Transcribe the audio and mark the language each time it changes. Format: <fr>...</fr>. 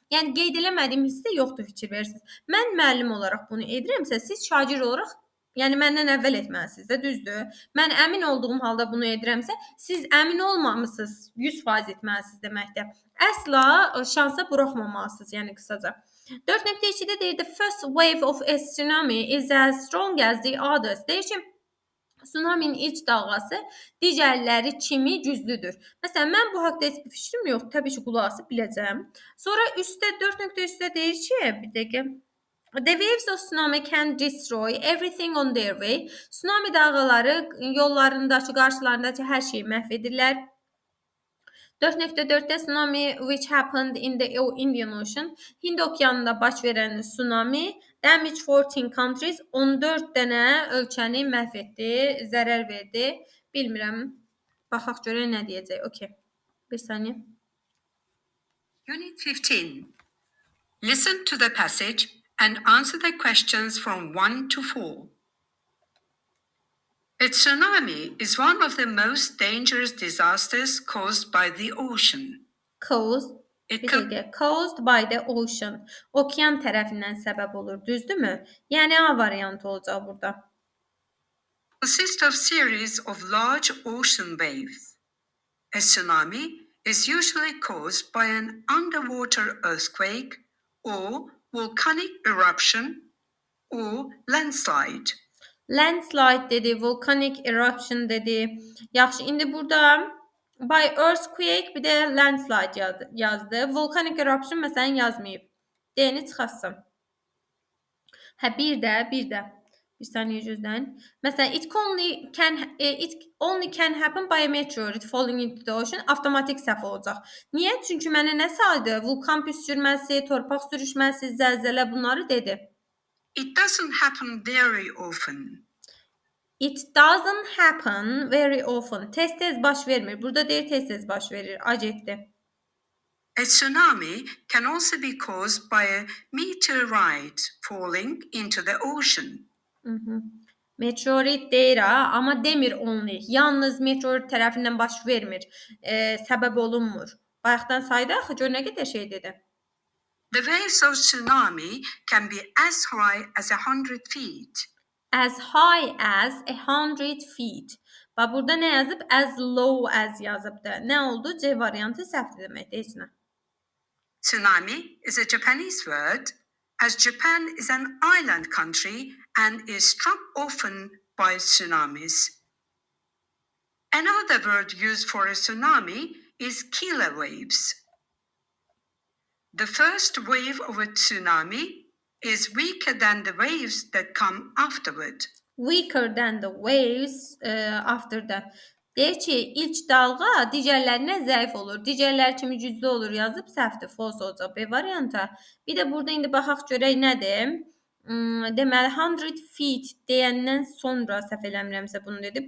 <az>Yəni qeyd eləmədiyim hissə yoxdur fikir versiniz. Mən müəllim olaraq bunu edirəmsə, siz şagird olaraq yəni məndən əvvəl etməlisiniz də, düzdür? Mən əmin olduğum halda bunu edirəmsə, siz əmin olmamısınız, 100% etməlisiniz deməkdir. Əsla şansa buraxmamalısınız, yəni qısaca. 4.2-də deyir,</az> <en>the first wave of a tsunami is as strong as the others.</en> <az>Deyir ki, tsunaminin ilk dalğası digərləri kimi güclüdür. Məsələn, mən bu haqda heç bir fikrim yox, təbii ki, qulaq asıb biləcəm. Sonra üstdə 4.3-də deyir ki, bir dəqiqə.</az> <en>The waves of tsunami can destroy everything on their way.</en> <az>Tsunami dalğaları yollarındakı, qarşılarındakı hər şeyi məhv edirlər. 4.4-də</az> <en>tsunami which happened in the Indian Ocean.</en> <az>Hind okeanında baş verən</az> <en>tsunami damage 14 countries,</en> <az>14 dənə ölkəni məhv etdi, zərər verdi. Bilmirəm. Baxaq görək nə deyəcək. Okay. Bir saniyə.</az> <en>Unit 15. Listen to the passage and answer the questions from 1 to 4. A tsunami is one of the most dangerous disasters caused by the ocean. Caused by the ocean.</en> <az>Okean tərəfindən səbəb olur, düzdürmü? Yəni A variantı olacaq burada.</az> <en>Consists of series of large ocean waves. A tsunami is usually caused by an underwater earthquake or volcanic eruption or landslide. Landslide dedi, volcanic eruption dedi.</en> <az>Yaxşı, indi burada</az> <en>by earthquake</en> <az>bir də landslide yazdı.</az> <en>Volcanic eruption</en> <az>məsələn yazmayıb. D-ni çıxartsın. Hə, bir də. Bir saniyə gözləyin.</az> <en>Məsələn, it only can happen by a meteorite falling into the ocean.</en> <az>Avtomatik səhv olacaq. Niyə? Çünki mənə nə saydı? Vulkan püskürməsi, torpaq sürüşməsi, zəlzələ bunları dedi.</az> <en>It doesn't happen very often. It doesn't happen very often.</en> <az>Tez baş vermir. Burada deyir tez baş verir. Acetdi.</az> <en>A tsunami can also be caused by a meteorite falling into the ocean.</en> <az>Meteorit deyir ha, amma demir only. Yalnız meteorit tərəfindən baş vermir. Səbəb olunmur. Bayaqdan saydı axı, gör nə qədər şey dedi.</az> <en>The waves of tsunami can be as high as 100 feet. As high as 100 feet.</en> <az>Bax burada nə yazıb?</az> <en>As low as</en> <az>yazıbdı. Nə oldu? C variantı səhvdir deməkdir, heç nə.</az> <en>Tsunami is a Japanese word, as Japan is an island country and is struck often by tsunamis. Another word used for a tsunami is killer waves. The first wave of a tsunami is weaker than the waves that come afterward. Weaker than the waves after that.</en> <az>Deyir ki, ilk dalğa digərlərinə zəif olur. Digərlər kimi güclü olur yazıb səhvdir, false olacaq B variantı. Bir də burada indi baxaq görək nədir? Deməli 100 feet deyəndən sonra səhv eləmirəmsə bunu dedi.</az>